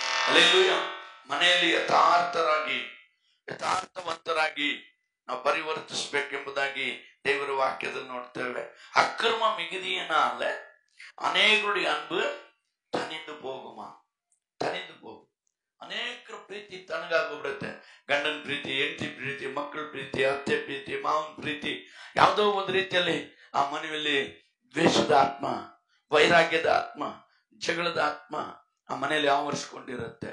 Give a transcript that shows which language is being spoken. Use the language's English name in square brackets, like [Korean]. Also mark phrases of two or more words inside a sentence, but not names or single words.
[Kannada] ಹಲ್ಲೆಲೂಯಾ. ಮನೆಯಲ್ಲಿ ಯಥಾರ್ಥವಂತರಾಗಿ ನಾವು ಪರಿವರ್ತಿಸಬೇಕೆಂಬುದಾಗಿ ದೇವರ ವಾಕ್ಯದಲ್ಲಿ ನೋಡ್ತೇವೆ. [Tamil] ಅಕ್ರಮ மிகுதியினால அநேகருடைய அன்பு தனிந்து போகுமா, தனிந்து போகும். [Kannada] ಅನೇಕರ ಪ್ರೀತಿ ತಣ್ಣಗಾಗ್ಬಿಡುತ್ತೆ. ಗಂಡನ ಪ್ರೀತಿ, ಹೆಂಡತಿ ಪ್ರೀತಿ, ಮಕ್ಕಳ ಪ್ರೀತಿ, ಅತ್ತೆ ಪ್ರೀತಿ, ಮಾವನ ಪ್ರೀತಿ, ಯಾವುದೋ ಒಂದು ರೀತಿಯಲ್ಲಿ ಆ ಮನೆಯಲ್ಲಿ ದ್ವೇಷದ ಆತ್ಮ, ವೈರಾಗ್ಯದ ಆತ್ಮ, ಜಗಳದ ಆತ್ಮ ಆ ಮನೆಯಲ್ಲಿ ಆವರಿಸಿಕೊಂಡಿರುತ್ತೆ.